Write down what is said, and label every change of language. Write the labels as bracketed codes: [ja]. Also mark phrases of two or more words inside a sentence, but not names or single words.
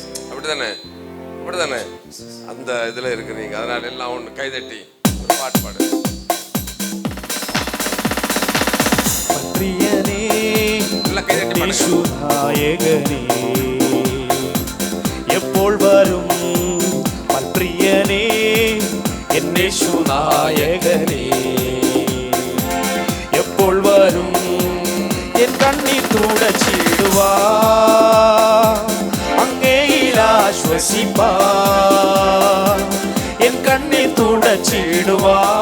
[ta] அப்படிதானே? அப்படிதானே? அந்த இதில் இருக்கிறீங்க. அதனால எல்லாம் ஒன்று கைதட்டி ஒரு பாட்டு பாடு. எல்லாம் கைதட்டி [ml] നായകനേ എപ്പോൾ വരും പ്രിയനേ എന്നേശു നായകനേ എപ്പോൾ വരും എൻ കണ്ണീർ തുടച്ചിടുവാ അങ്ങയിൽ ആശ്വസിപ്പാ എൻ കണ്ണീർ തുടച്ചിടുവാ